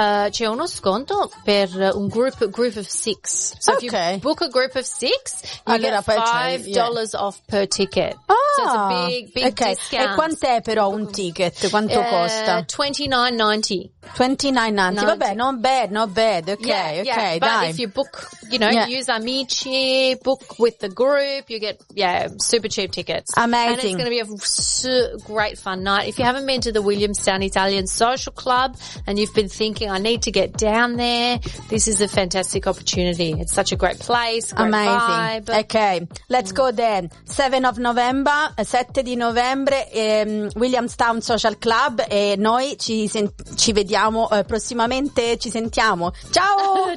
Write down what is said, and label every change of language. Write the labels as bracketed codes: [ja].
[it] C'è uno sconto per un [en] group of six. So if you book a group of six, you get $5 off per ticket. So it's a big discount. [it] E quant'è però un ticket? Quanto costa? [en] $29.90. [it] Vabbè, [en] not bad. But if you book, use Amici, book with the group, you get super cheap tickets. Amazing. And it's going to be a great fun night. If you haven't been to the Williamstown Italian Social Club and you've been thinking, I need to get down there, this is a fantastic opportunity. It's such a great place, great amazing vibe. Okay, let's go then. [it] 7 di novembre, Williamstown Social Club, e noi ci vediamo prossimamente, ci sentiamo. Ciao!